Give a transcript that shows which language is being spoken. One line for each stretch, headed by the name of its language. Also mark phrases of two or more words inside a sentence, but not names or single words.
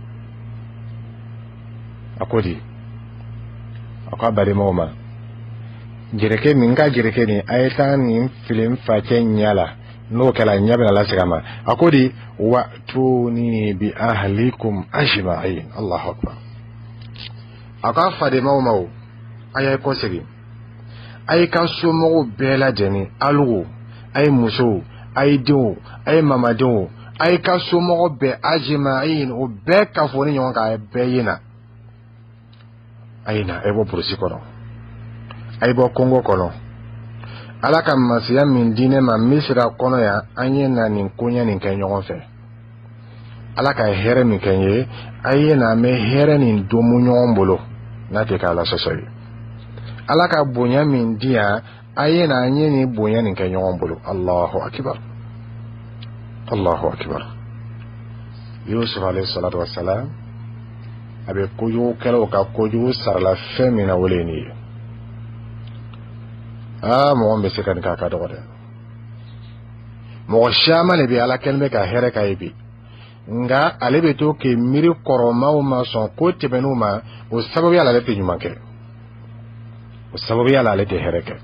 Bambara: a ko di a ko a balimaw ma jelikɛ min ka jelikɛ nin a ye taa nin fili facɛ ɲɛ la n'o kɛla ɲɛ bɛna lasegin a ma a ko di
Arabic: وأتوني بأهلكم أجمعين الله أكبر
Bambara: a ka fademaw ma a y'a kɔ segin a ye ka somɔgɔw bɛɛ lajɛlen alugo a ye musow a ye denw a ye mamadenw a ye ka somɔgɔ bɛɛ ajma'in o bɛɛ ka fɔ ni ɲɔgɔn kan a ye bɛɛ ye na a ye na a ye bɔ burusi kɔnɔ a ye bɔ Kongo kɔnɔ ala ka masiya min di ne ma Misira kɔnɔ yan an ye na nin koɲɛ nin kɛ ɲɔgɔn fɛ ala ka hɛrɛ min kɛ n ye a ye na mɛ hɛrɛ nin domu ɲɔgɔn bolo n'a tɛ k'a la sɔsɔ ye ala ka bonya min di yan a ye na an ye nin bonya nin kɛ ɲɔgɔn bolo
Arabic: الله أكبر الله أكبر يوسف عليه الصلاة والسلام
Bambara: a bɛ kojugu kɛlaw ka kojugu sarala fɛn min na o le ye nin ye mɔgɔ bɛ se ka nin k'a ka dɔgɔ dɛ mɔgɔ caman de bɛ ala kɛlen bɛ ka hɛrɛ k'a ye bi nga ale bɛ to k'i miiri kɔrɔmaw ma sɔn ko tɛmɛn'u ma o sababuya la ale tɛ ɲuman kɛ o sababuya la ale tɛ hɛrɛ kɛ